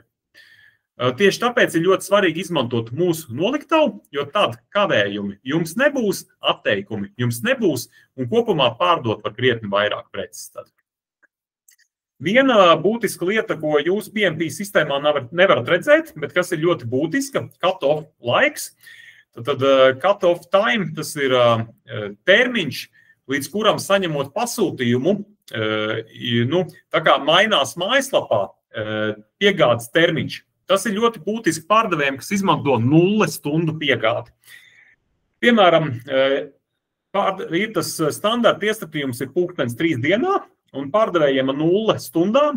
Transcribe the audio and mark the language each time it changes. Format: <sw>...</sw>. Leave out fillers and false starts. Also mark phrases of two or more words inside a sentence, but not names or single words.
<lv>Tieši tāpēc ir ļoti svarīgi izmantot mūsu noliktavu, jo tad kavējumi jums nebūs, atteikumi jums nebūs un kopumā pārdot var krietni vairāk preces. Viena būtiska lieta, ko jūs PMP sistēmā nevarat redzēt, bet kas ir ļoti būtiska, cut-off laiks.</lv> <en>Tad cut-off time,</en> <lv>tas ir termiņš, līdz kuram saņemot pasūtījumu, nu, tā kā mainās mājaslapā piegādes termiņš. Tas ir ļoti būtiski pārdevējiem, kas izmanto 0 stundu piegādi. Piemēram, ir tas standarta iestatījums ir 3 dienā, un pārdevējiem ar 0 stundām.</lv>